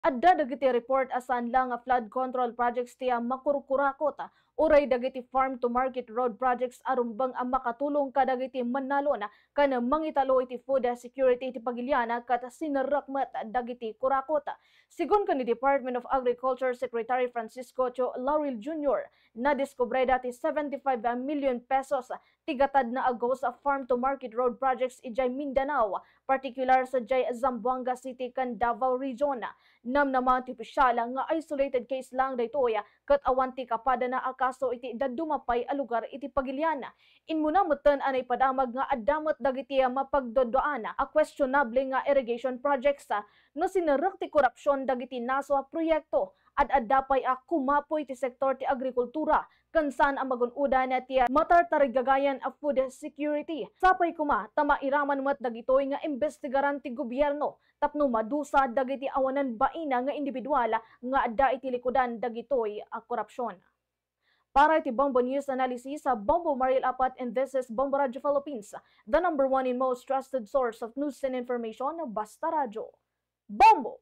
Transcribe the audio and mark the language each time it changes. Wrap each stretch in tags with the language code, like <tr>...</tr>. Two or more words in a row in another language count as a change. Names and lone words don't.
<ilo>Adda dagiti report asan lang nga</ilo> <en>flood control projects</en> <ilo>tiya makurkurakot uray dagiti</ilo> <en>farm to market road projects</en> <ilo>arumbang ang makatulong kadagiti manalo na kana mangitalo iti</ilo> <en>food security</en> <ilo>iti Pagiliana kat sinarakmat dagiti kurakot. Sigun kan ni Department of Agriculture Secretary Francisco Cho Laurel Jr. na diskubre dati 75 million pesos tigatad na agos sa</ilo> <en>farm to market road projects</en> <ilo>ijay Mindanao, particular sa jay Zamboanga City kan Davao Region. Namnaman ti opisyal nga isolated case lang daytoy ket awan ti kapada na akaso iti dadumapay a lugar iti Pagilian. Inmuna metten anay padamag nga addamet dagiti mapagdodoan a questionable nga</ilo> <en>irrigation projects</en> <ilo>no sinerek ti korupsyon dagiti naso a proyekto at addapay a kumapoy ti sektor ti agrikultura kansan ang magunuda na ti matartarigagayan a</ilo> <en>food security.</en> <ilo>Sapay kuma tamairaman met dagitoy nga imbestigaran ti gobyerno tapno madusa dagiti awanan baina nga individual nga adda iti likudan dagitoy a korupsyon. Para iti Bombo News Analysis sa Bombo Maril Apat,</ilo> <en>and this is Bombo Radio Philippines, the #1 and most trusted source of news and information,</en> <ilo>Basta Radio. Bombo!</ilo>